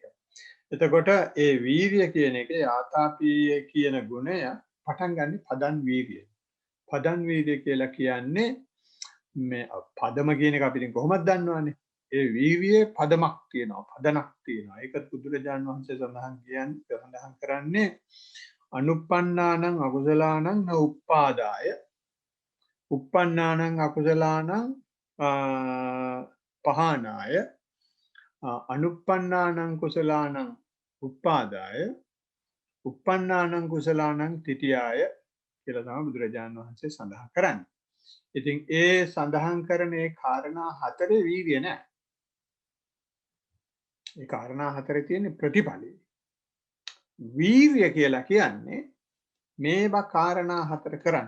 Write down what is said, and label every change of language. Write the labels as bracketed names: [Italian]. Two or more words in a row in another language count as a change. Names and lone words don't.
[Sinhala] එතකොට ඒ වීර්ය කියන එකේ ආතාපීය කියන ගුණය පටන් ගන්න පදන් වීර්යය. පදන් වීර්ය කියලා කියන්නේ මේ පදම කියන එක අපි ඉතින් කොහොමද දන්නවන්නේ? ඒ වීර්යයේ පදමක් තියෙනවා, පදනක් තියෙනවා. ඒකත් බුදුරජාන් වහන්සේ සඳහන් කරන්නේ [Pali] අනුප්පන්නානං අකුසලානං න උප්පාදාය, උප්පන්නානං අකුසලානං පහනාය, අනුප්පන්නානං කුසලානං උප්පාදාය, උප්පන්නානං කුසලානං තිටියාය [Sinhala] කියලා තමයි බුදුරජාන් වහන්සේ සඳහන් කරන්නේ. ඉතින් ඒ සඳහන් කරන ඒ කාරණා හතරේ වීර්ය නැහැ. ඒ කාරණා හතරේ තියෙන ප්‍රතිඵලයි. වීර්ය කියලා කියන්නේ මේවා කාරණා හතර කරන්න.